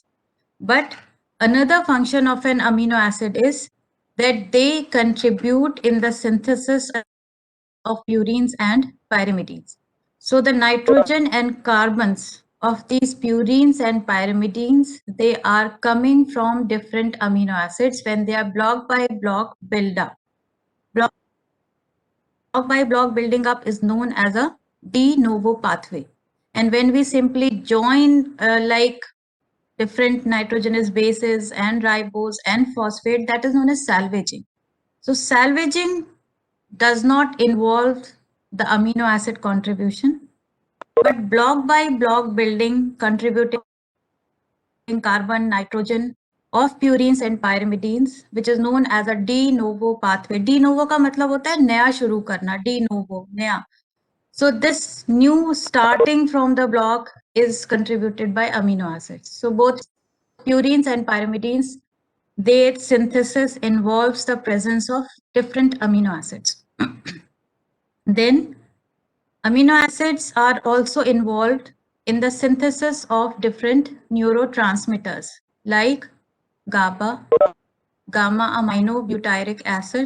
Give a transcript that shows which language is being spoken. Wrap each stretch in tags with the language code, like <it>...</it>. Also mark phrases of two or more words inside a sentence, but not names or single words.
<en>But another function of an amino acid is that they contribute in the synthesis of purines and pyrimidines. So the nitrogen and carbons of these purines and pyrimidines, they are coming from different amino acids when they are block by block build up. Block by block building up is known as a de novo pathway. And when we simply join like different nitrogenous bases and ribose and phosphate, that is known as salvaging. So salvaging does not involve the amino acid contribution, but block by block building contributing carbon, nitrogen of purines and pyrimidines, which is known as a de novo pathway.</en> <la>De novo</la> <hi>का मतलब होता है नया शुरू करना, de novo, नया.</hi> <en>So this new starting from the block is contributed by amino acids. So both purines and pyrimidines, their synthesis involves the presence of different amino acids. Then amino acids are also involved in the synthesis of different neurotransmitters like GABA, gamma aminobutyric acid.</en>